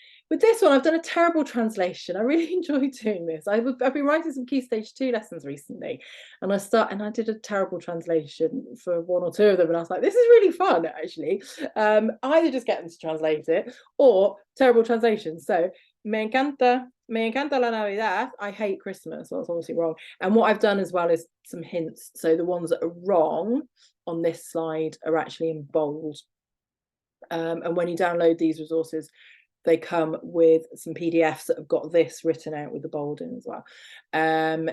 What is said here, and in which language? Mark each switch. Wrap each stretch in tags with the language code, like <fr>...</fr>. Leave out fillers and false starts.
<en>With this one, I've done a terrible translation. I really enjoy doing this. I've been writing some Key Stage 2 lessons recently, and I did a terrible translation for 1 or 2 of them, and I was like, this is really fun, actually. Either just get them to translate it, or terrible translation.</en> <es>So, me encanta la Navidad.</es> <en>I hate Christmas. So that's obviously wrong. And what I've done as well is some hints. So the ones that are wrong on this slide are actually in bold. And when you download these resources, they come with some PDFs that have got this written out with the bold in as well.</en>